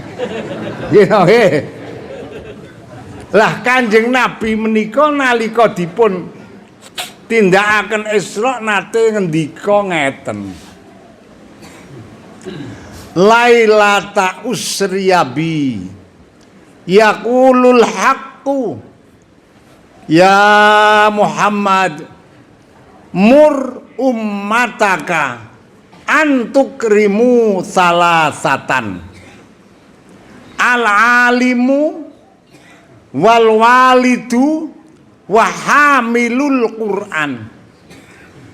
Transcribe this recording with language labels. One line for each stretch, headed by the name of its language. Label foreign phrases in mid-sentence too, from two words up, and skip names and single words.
Javanese: Nggih. Lah Kanjeng Nabi menika nalika dipun tindakaken Isra nate ngendika ngeten.
Arabic: ليلة أسري بي يقول الحق يا محمد مر أمتك أن تكرم ثلاثة العالم والوالد وحامل القرآن.